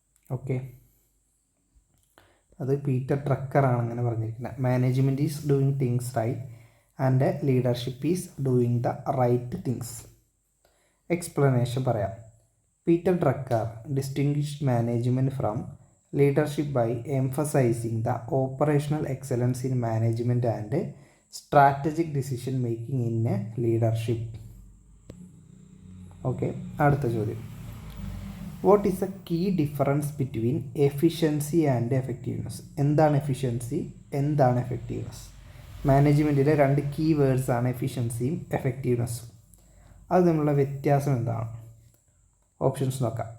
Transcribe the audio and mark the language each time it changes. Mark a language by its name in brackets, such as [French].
[Malayalam] Okay, അത് Peter ഡ്രക്കറാണ് അങ്ങനെ പറഞ്ഞിരിക്കുന്നത്. [English] Management is doing things right and leadership is doing the right things. [Malayalam] Explanation പറയാം. [English] Peter Drucker distinguished management from leadership by emphasizing the operational excellence in management and strategic decision making in leadership. [Malayalam] Okay, അടുത്ത ചോദ്യം. [English] What is a key difference between efficiency and effectiveness? [Malayalam] എന്താണ് efficiency, എന്താണ് effectiveness? മാനേജ്മെൻറ്റിലെ രണ്ട് key വേർഡ്സാണ് എഫിഷ്യൻസിയും എഫക്റ്റീവ്നെസ്സും. അത് തമ്മിലുള്ള വ്യത്യാസം എന്താണ്? Options നോക്കാം.